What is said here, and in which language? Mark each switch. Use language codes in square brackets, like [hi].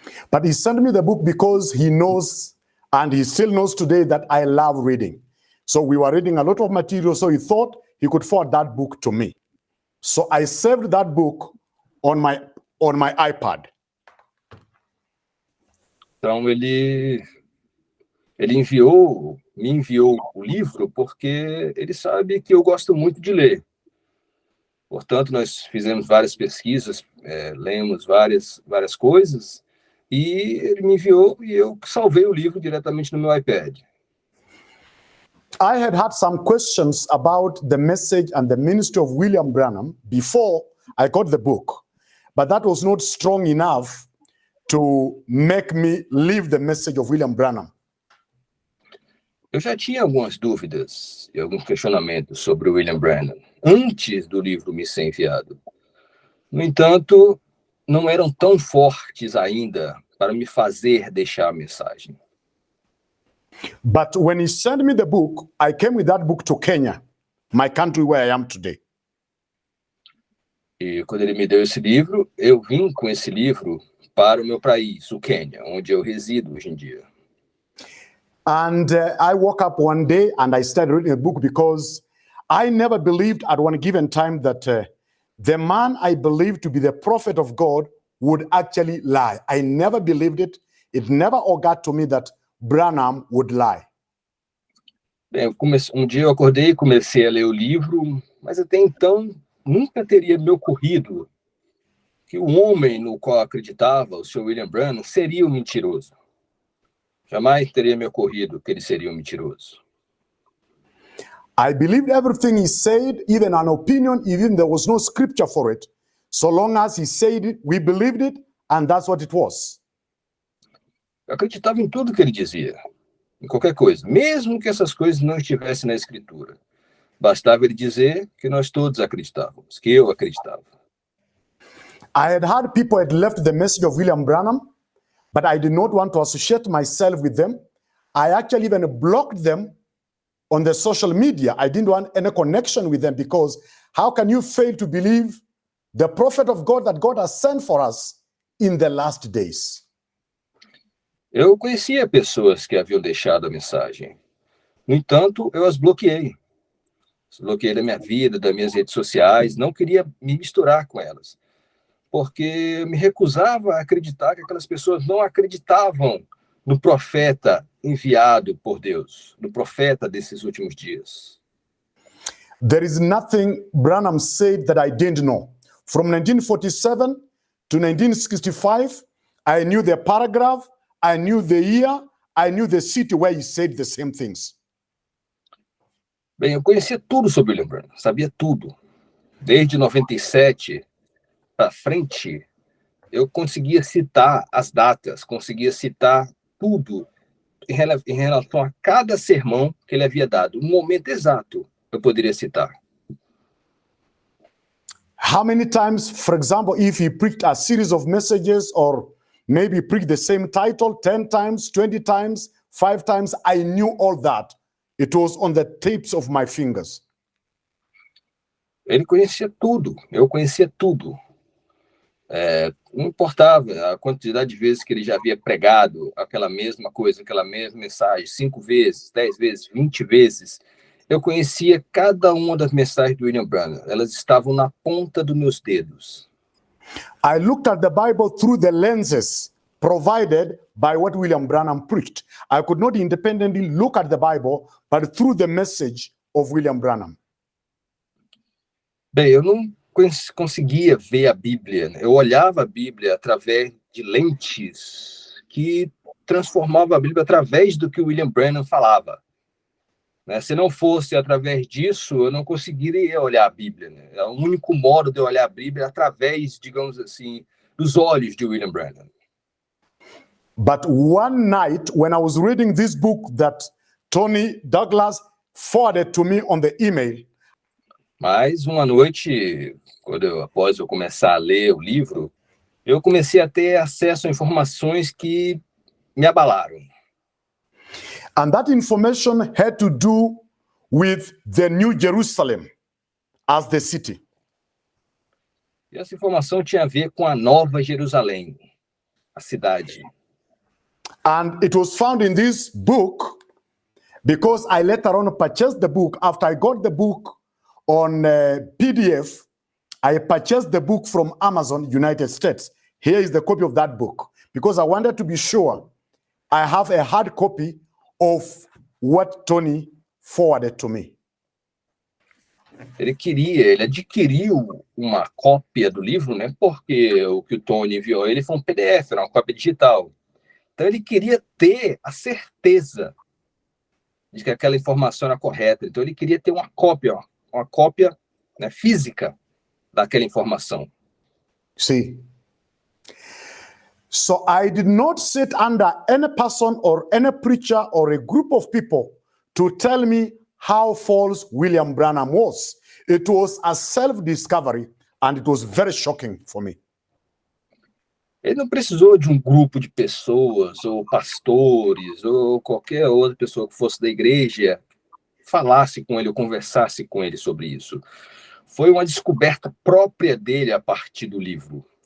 [en] But he sent me the book because he knows, and he still knows today, that I love reading. So we were reading a lot of material, so he thought he could forward that book to me. So I saved that book on my iPad. [pt] Então ele me enviou o livro porque ele sabe que eu gosto muito de ler. Portanto, nós fizemos várias pesquisas, lemos várias coisas, e ele me enviou e eu salvei o livro diretamente no meu iPad. [en] I had some questions about the message and the ministry of William Branham before I got the book, but that was not strong enough to make me leave the message of William Branham. [pt] Eu já tinha algumas dúvidas e alguns questionamentos sobre o William Branham antes do livro me ser enviado. No entanto, não eram tão fortes ainda para me fazer deixar a mensagem. [en] But when he sent me the book, I came with that book to Kenya, my country where I am today. [pt] E quando ele me deu esse livro, eu vim com esse livro para o meu país, o Quênia, onde eu resido hoje em dia. [en] And I woke up one day and I started reading a book because I never believed at one given time that the man I believed to be the prophet of God would actually lie. I never believed it. It never occurred to me that Branham would lie. [pt] Bem, um dia eu acordei e comecei a ler o livro, mas até então nunca teria me ocorrido que o homem no qual acreditava, o Sr. William Branham, seria um mentiroso. Jamais teria me ocorrido que ele seria um mentiroso. [en] I believed everything he said, even an opinion, even there was no scripture for it. So long as he said it, we believed it, and that's what it was. [pt] Eu acreditava em tudo que ele dizia, em qualquer coisa, mesmo que essas coisas não estivessem na Escritura. Bastava ele dizer que nós todos acreditávamos, que eu acreditava. [en] I had heard people had left the message of William Branham, but I did not want to associate myself with them. I actually even blocked them on the social media. I didn't want any connection with them because how can you fail to believe the prophet of God that God has sent for us in the last days? [pt] Eu conhecia pessoas que haviam deixado a mensagem. No entanto, eu as bloqueei. Bloqueei da minha vida, das minhas redes sociais, não queria me misturar com elas. Porque eu me recusava a acreditar que aquelas pessoas não acreditavam no profeta enviado por Deus, no profeta desses últimos dias. [en] There is nothing Branham said that I didn't know. From 1947 to 1965, I knew the paragraph, I knew the year, I knew the city where he said the same things. [pt] Bem, eu conhecia tudo sobre William Branham, sabia tudo. Desde 97 para frente, eu conseguia citar as datas, conseguia citar tudo em relação a cada sermão que ele havia dado. Um momento exato eu poderia citar. [en] How many times, for example, if he preached a series of messages or maybe preached the same title 10 times, 20 times, 5 times, I knew all that. It was on the tips of my fingers. [pt] Ele conhecia tudo, eu conhecia tudo. Não importava a quantidade de vezes que ele já havia pregado aquela mesma coisa, aquela mesma mensagem, 5 vezes, 10 vezes, 20 vezes. Eu conhecia cada uma das mensagens do William Branham. Elas estavam na ponta dos meus dedos. [en] I looked at the Bible through the lenses provided by what William Branham preached. I could not independently look at the Bible, but through the message of William Branham. [pt] Bem, eu não conseguia ver a Bíblia. Eu olhava a Bíblia através de lentes que transformavam a Bíblia através do que o William Branham falava. Se não fosse através disso, eu não conseguiria olhar a Bíblia. É o único modo de eu olhar a Bíblia através, digamos assim, dos olhos de William Branham. [en] But one night, when I was reading this book that Tony Douglas forwarded to me on the email, [pt] mas uma noite, após eu começar a ler o livro, eu comecei a ter acesso a informações que me abalaram. [en] And that information had to do with the New Jerusalem as the city. [pt] E essa informação tinha a ver com a Nova Jerusalém, a cidade. [en] And it was found in this book because I later on purchased the book. After I got the book on PDF, I purchased the book from Amazon, United States. Here is the copy of that book because I wanted to be sure I have a hard copy of what Tony forwarded to me. [pt] Ele adquiriu uma cópia do livro, porque o que o Tony enviou ele foi um PDF, era uma cópia digital. Então ele queria ter a certeza de que aquela informação era correta. Então ele queria ter uma cópia física daquela informação. [en] See, so I did not sit under any person or any preacher or a group of people to tell me how false William Branham was. It was a self-discovery and it was very shocking for me. [pt] Ele não precisou de um grupo de pessoas, ou pastores, ou qualquer outra pessoa que fosse da igreja, falasse com ele ou conversasse com ele sobre isso. Foi uma descoberta própria dele a partir do livro.